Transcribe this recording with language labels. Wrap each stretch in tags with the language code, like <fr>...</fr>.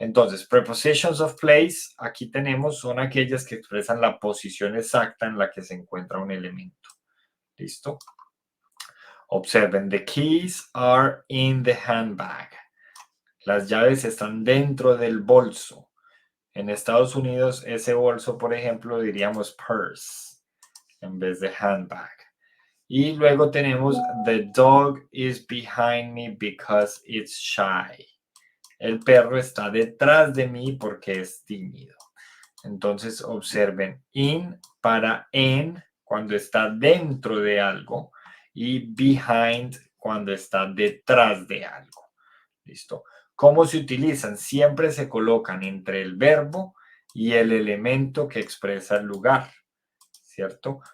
<es>Entonces,</es> <en>prepositions of place,</en> <es>aquí tenemos, son aquellas que expresan la posición exacta en la que se encuentra un elemento. ¿Listo? Observen,</es> <en>the keys are in the handbag.</en> <es>Las llaves están dentro del bolso. En Estados Unidos, ese bolso, por ejemplo, diríamos purse en vez de handbag. Y luego tenemos,</es> <en>the dog is behind me because it's shy.</en> <es>El perro está detrás de mí porque es tímido. Entonces observen, in para en cuando está dentro de algo y behind cuando está detrás de algo. ¿Listo? ¿Cómo se utilizan? Siempre se colocan entre el verbo y el elemento que expresa el lugar, ¿cierto?</es>